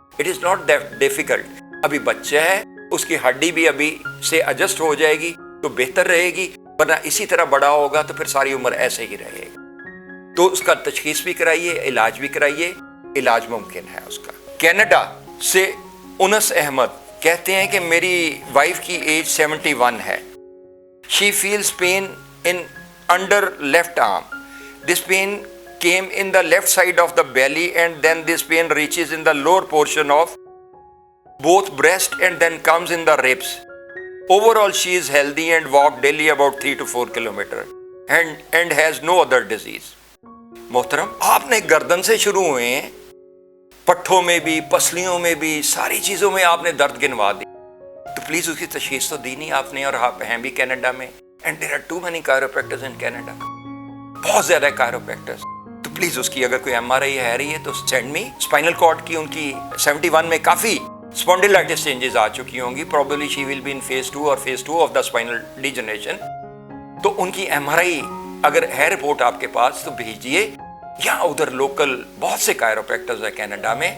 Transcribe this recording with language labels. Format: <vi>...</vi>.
<en>It is not that difficult.</en> <ur>ابھی بچہ ہے، اس کی ہڈی بھی ابھی سے ایڈجسٹ ہو جائے گی تو بہتر رہے گی، ورنہ اسی طرح بڑا ہوگا تو پھر ساری عمر ایسے ہی رہے گا. تو اس کا تشخیص بھی کرائیے، علاج بھی کرائیے، علاج ممکن ہے اس کا. کینیڈا سے انس احمد کہتے ہیں کہ میری وائف کی ایج 71 ہے. She feels pain in</ur> <en>under left arm. This pain came in the left side of the belly, and then this pain reaches in the lower portion of both breast and then comes in the ribs. Overall, she is healthy and walk daily about 3 to 4 kilometers and has no other disease.</en> <ur>محترم، آپ نے گردن سے شروع ہوئے ہیں، پٹھوں میں بھی، پسلیوں میں بھی، ساری چیزوں میں آپ نے درد گنوا دی. تو پلیز اس کی تشخیص تو دی نہیں آپ نے، اور آپ ہیں بھی کینیڈا میں.</ur> <en>And there are too many chiropractors in Canada.</en> <ur>بہت زیادہ chiropractors. تو پلیز اس کی اگر کوئی ایم آر آئی ہے رہی ہے تو</ur> <en>send me.</en> <ur>اسپائنل کارڈ کی ان کی 71 میں کافی اسپونڈیلائٹس چینجز آ چکی ہوں گی.</ur> <en>Probably she will be in phase 2 اور phase 2 of the spinal degeneration.</en> <ur>تو ان کی ایم آر آئی اگر ہے رپورٹ آپ کے پاس تو بھیجیے، یا ادھر لوکل بہت سے chiropractors ہیں کینیڈا میں.</ur>